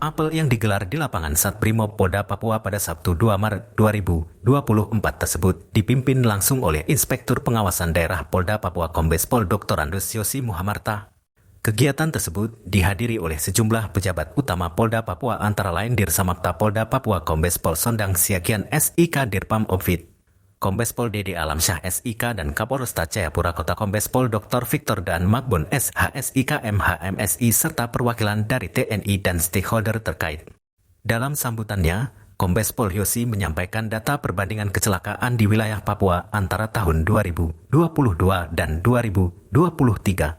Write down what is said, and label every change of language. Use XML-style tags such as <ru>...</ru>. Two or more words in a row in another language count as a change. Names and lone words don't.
<id>Apel yang digelar di lapangan Satbrimob Polda Papua pada Sabtu 2 Maret 2024 tersebut dipimpin langsung oleh Inspektur Pengawasan Daerah Polda Papua Kombes Pol Dr. Andus Yosi Muhamarta. Kegiatan tersebut dihadiri oleh sejumlah pejabat utama Polda Papua antara lain Dirsamakta Polda Papua Kombes Pol Sondang Siagian SIK Dirpam Opfit, Kombes Pol Dede Alamsyah SIK dan Kapolresta Jayapura Kota Kombes Pol Dr. Victor Dan Magbon SHSIK MHMSI serta perwakilan dari TNI dan stakeholder terkait. Dalam sambutannya, Kombes Pol Yosi menyampaikan data perbandingan kecelakaan di wilayah Papua antara tahun 2022 dan 2023.</id>